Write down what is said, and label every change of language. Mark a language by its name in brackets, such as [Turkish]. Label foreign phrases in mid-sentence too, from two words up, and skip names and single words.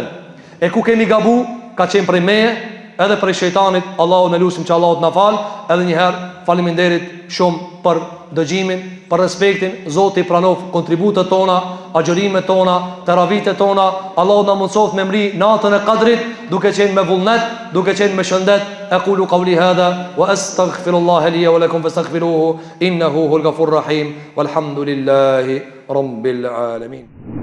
[Albanian] E ku kemi gabu ka qenë prej meje edhe prej shejtanit. Allahu në lusim që Allahut na fal. Edhe një herë faleminderit shumë për dëgjimin, për respektin. Zoti pranof kontributet tona, agjërimet tona, teravitet tona. Allahu na mundsoft me mri natën e Kadrit, duke qenë me vullnet, duke qenë me shëndet. [Arabic] أقول قولي هذا وأستغفر الله لي ولكم فاستغفروه إنه هو الغفور الرحيم والحمد لله رب العالمين.